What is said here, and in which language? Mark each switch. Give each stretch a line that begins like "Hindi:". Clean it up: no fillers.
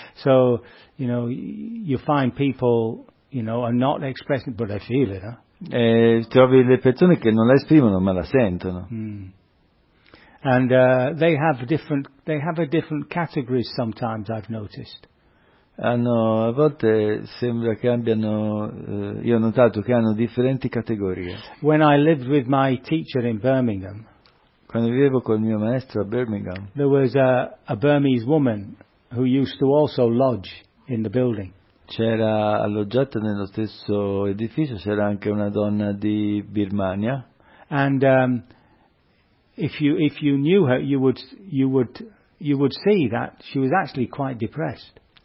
English: So, you know, you find people, you know, are not expressing, but I feel it, huh?
Italian: Trovi le persone che non la esprimono ma la sentono.
English: And they have a different categories sometimes, I've noticed.
Italian: Hanno, a volte sembra che abbiano, io ho notato che hanno differenti categorie.
English: When I lived with my teacher in Birmingham,
Italian: quando vivevo con il mio maestro a Birmingham,
English: there was a Burmese woman who used to also lodge in the building.
Italian: C'era alloggiata nello stesso edificio, c'era anche una donna di Birmania.
English: And if you knew her, you would see that she was actually quite depressed.